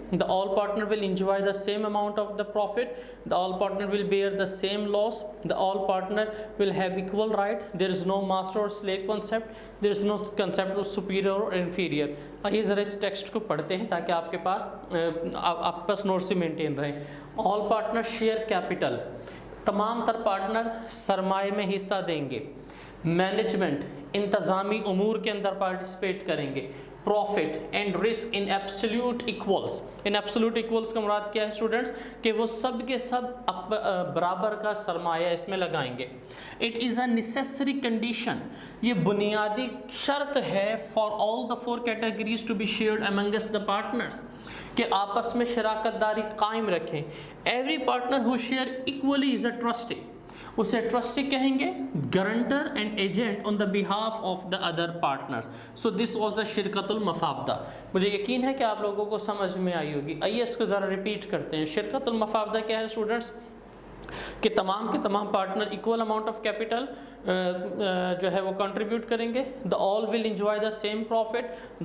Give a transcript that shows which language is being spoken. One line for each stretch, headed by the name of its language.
English: The all partner will enjoy the same amount of the profit. The all partner will bear the same loss. The all partner will have equal right. There is no master or slave concept. There is no concept of superior or inferior.
Urdu: آئیے ذرا اس text کو پڑھتے ہیں تاکہ آپ کے پاس notice سے maintain رہیں.
English: All partners share capital.
Urdu: تمام تر پارٹنر سرمایہ میں حصہ دیں گے. مینجمنٹ انتظامی امور کے اندر پارٹیسپیٹ کریں گے.
English: Profit and risk in absolute equals.
Urdu: In absolute equals کا مراد کیا ہے اسٹوڈنٹس؟ کہ وہ سب کے سب برابر کا سرمایہ اس میں لگائیں گے.
English: It is a necessary condition.
Urdu: یہ بنیادی شرط ہے
English: for all the 4 categories to be shared amongst the partners,
Urdu: کہ آپس میں شراکت داری قائم رکھیں.
English: Every partner who share equally is a trustee.
Urdu: اسے ٹرسٹی کہیں گے,
English: Guarantor and agent on the behalf of the other partner. So this was the
Urdu: شرکت المفاوضہ. مجھے یقین ہے کہ آپ لوگوں کو سمجھ میں آئی ہوگی. آئیے اس کو ذرا ریپیٹ کرتے ہیں. شرکت المفاوضہ کیا ہے اسٹوڈنٹس؟ کہ تمام کے تمام partner equal amount of capital جو ہے وہ کنٹریبیوٹ کریں گے.
English: The all will enjoy the same profit.